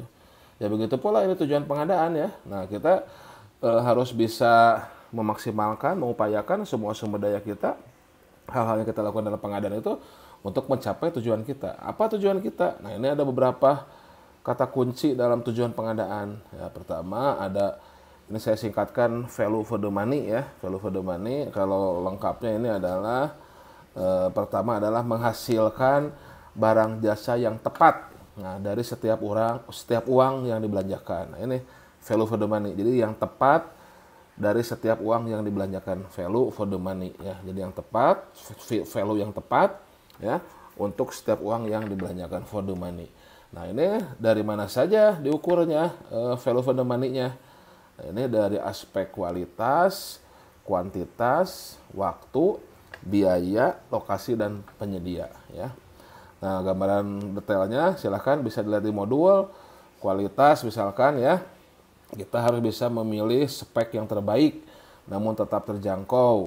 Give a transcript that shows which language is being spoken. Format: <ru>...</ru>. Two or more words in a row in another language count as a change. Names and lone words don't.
<id>Ya begitu pula ini tujuan pengadaan ya. Nah, kita harus bisa memaksimalkan, mengupayakan semua sumber daya kita, hal-hal yang kita lakukan dalam pengadaan itu untuk mencapai tujuan kita. Apa tujuan kita? Nah, ini ada beberapa kata kunci dalam tujuan pengadaan. Ya, pertama ada, ini saya singkatkan,</id> <en>value for the money</en> <id>ya.</id> <en>Value for the money,</en> <id>kalau lengkapnya ini adalah pertama adalah menghasilkan barang jasa yang tepat. Nah, dari setiap uang yang dibelanjakan. Nah, ini</id> <en>value for the money.</en> <id>Jadi yang tepat dari setiap uang yang dibelanjakan,</id> <en>value for the money ya.</en> <id>Jadi yang tepat, value yang tepat ya untuk setiap uang yang dibelanjakan</id> <en>for the money.</en> <id>Nah, ini dari mana saja diukurnya</id> <en>value for the money-</en> <id>nya? Nah, ini dari aspek kualitas, kuantitas, waktu, biaya, lokasi, dan penyedia ya. Nah, gambaran detailnya silahkan bisa dilihat di modul. Kualitas misalkan ya, kita harus bisa memilih spek yang terbaik namun tetap terjangkau.</id>